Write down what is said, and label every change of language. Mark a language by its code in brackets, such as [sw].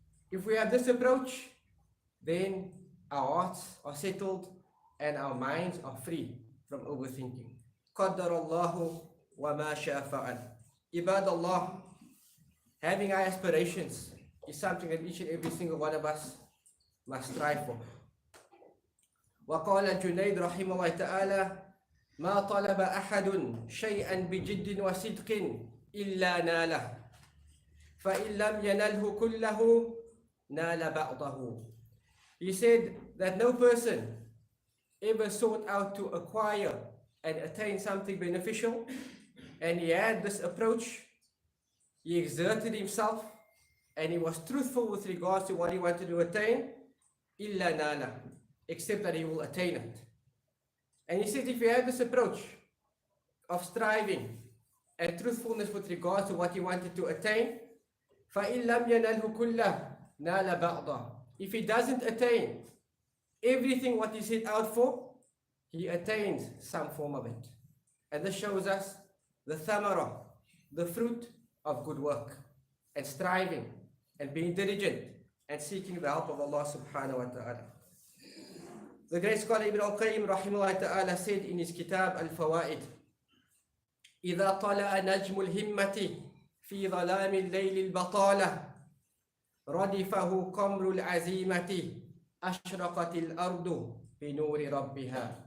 [en] If we have this approach, then our hearts are settled and our minds are free from overthinking. [ar] قدر الله وما شاء فعل. [en] Ibad Allah, having high aspirations is something that each and every single one of us must strive for. [ar] وقال الجنيد رحمه الله تعالى: ما طلب أحد شيئا بجد وصدق إلا ناله فإن لم ينله كله نال بعضه. [en] He said that no person ever sought out to acquire and attain something beneficial, and he had this approach, he exerted himself, and he was truthful with regards to what he wanted to attain, [ar] illa nala, [en] except that he will attain it. And he said if he had this approach of striving and truthfulness with regards to what he wanted to attain, [ar] فَإِن لَمْ يَنَلْهُ كُلَّهُ نَالَ بَعْضَهُ. [en] If he doesn't attain everything what he set out for, he attains some form of it. And this shows us the thamara, the fruit of good work and striving and being diligent and seeking the help of Allah subhanahu wa ta'ala. The great scholar Ibn al-Qayyim rahimahullah ta'ala said in his kitab Al-Fawaid: [ar] إِذَا طَلَعَ نَجْمُ الْهِمَّةِ فِي ظَلَامِ اللَّيْلِ الْبَطَالَةِ رَدِفَهُ قَمْرُ الْعَزِيمَةِ أَشْرَقَتِ الْأَرْضُ بِنُورِ رَبِّهَا.